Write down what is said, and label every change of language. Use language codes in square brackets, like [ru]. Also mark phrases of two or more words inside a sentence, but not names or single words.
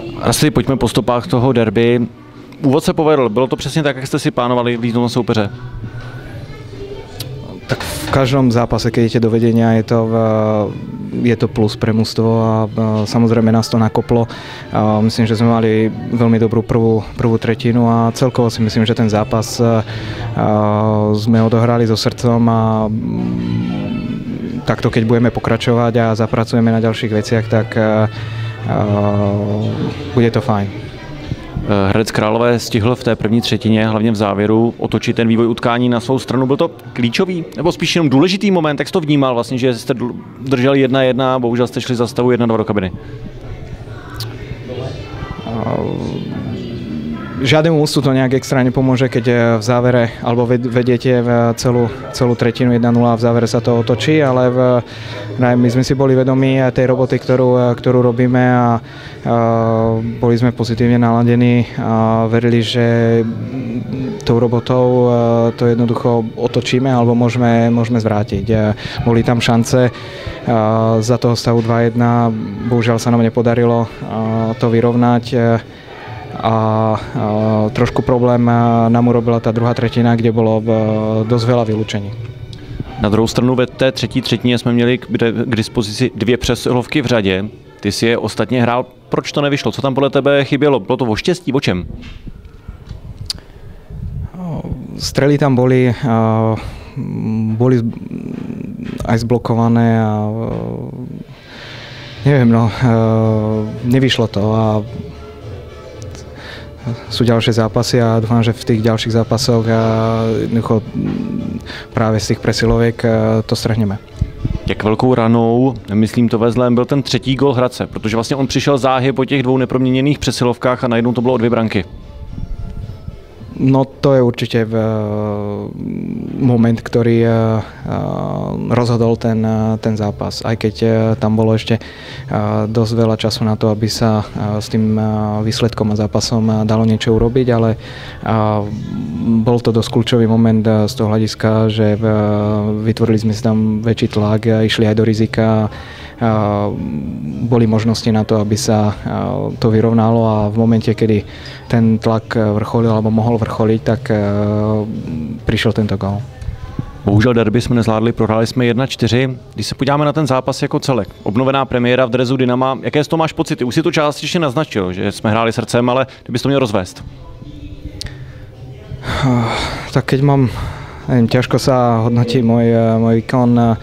[cs] Asi pojďme po stopách toho derby. Úvod se povedl, bylo to přesně tak, jak jste si plánovali líznout na soupeře? [sk] Tak v každom zápase, keď idete do vedenia, je to plus pre mužstvo a samozrejme nás to nakoplo. Myslím, že sme mali veľmi dobrú prvú tretinu a celkovo si myslím, že ten zápas sme odohrali so srdcom a takto keď budeme pokračovať a zapracujeme na ďalších veciach, tak bude to fajn. [cs] Hradec Králové stihl v té první třetině, hlavně v závěru, otočit ten vývoj utkání na svou stranu. Byl to klíčový nebo spíš jenom důležitý moment? Jak jste to vnímal vlastně, že jste drželi 1-1 a bohužel jste šli za stavu 1-2 do kabiny? [sk] Žiadnemu ústu to nejak extra nepomôže, keď v závere, alebo vediete celú tretinu 1-0 a v závere sa to otočí, ale my sme si boli vedomí tej roboty, ktorú robíme a boli sme pozitívne naladení a verili, že tou robotou to jednoducho otočíme alebo môžeme zvrátiť. Boli tam šance za toho stavu 2-1, bohužiaľ sa nám nepodarilo to vyrovnať. A trošku problém nám urobila tá druhá tretina, kde bolo dosť veľa vylúčení. [cs] Na druhou stranu ve té třetí třetině jsme měli k dispozici 2 přesilovky v řadě. Ty si je ostatně hrál. Proč to nevyšlo? Co tam podle tebe chybělo? Bylo to o štěstí? O čem? [sk] Strely tam boli aj zblokované a neviem, nevyšlo to a sú ďalšie zápasy a dúfam, že v tých ďalších zápasoch práve z tých presiloviek to strhneme. [cs] Jak velkou ranou, myslím to ve zlém, byl ten třetí gól Hradce, protože vlastně on přišel záhy po těch 2 neproměněných přesilovkách a najednou to bylo o 2 branky. [sk] No to je určite moment, ktorý rozhodol ten zápas. Aj keď tam bolo ešte dosť veľa času na to, aby sa s tým výsledkom a zápasom dalo niečo urobiť, ale bol to dosť kľúčový moment z toho hľadiska, že vytvorili sme si tam väčší tlak, išli aj do rizika. Boli možnosti na to, aby sa to vyrovnalo a v momente, kedy ten tlak vrcholil alebo mohol vrcholiť, tak prišiel tento gól. [cs] Bohužel derby jsme nezvládli, prohráli jsme 1-4. Když se podíváme na ten zápas jako celek, obnovená premiéra v dresu Dynama, jaké z toho máš pocity? Už si to částečně naznačil, že jsme hráli srdcem, ale kdybys to měl rozvést? [sk] Tak keď mám, neviem, ťažko sa hodnotí môj výkon.